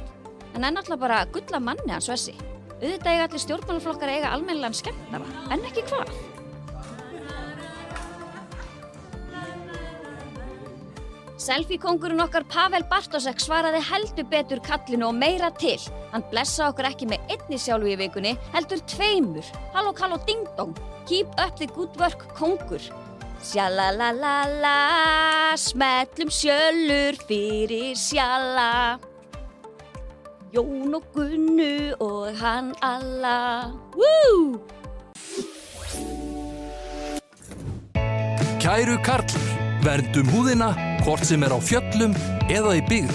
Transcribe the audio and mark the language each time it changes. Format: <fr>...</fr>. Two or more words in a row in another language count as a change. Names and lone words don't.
<is>En náttúrulega bara gulla manni hann Svessi. Auðvitað eiga allir stjórnmálaflokkar eiga almennilegan skemmtara, en ekki hvað? Selfie-kóngurinn okkar Pavel Bartosek svaraði heldur betur kallinu og meira til. Hann blessaði okkur ekki með einni sjálfu í vikunni, heldur tveimur. Halló, halló, ding dong.</is> <en>Keep up the good work,</en> <is>kóngur. Sjalalala, smellum sjölur fyrir sjala. Jón og Gunnu og hann alla. Woo! Kæru karlar, verndum húðina, hvort sem á fjöllum eða í byggð.</is>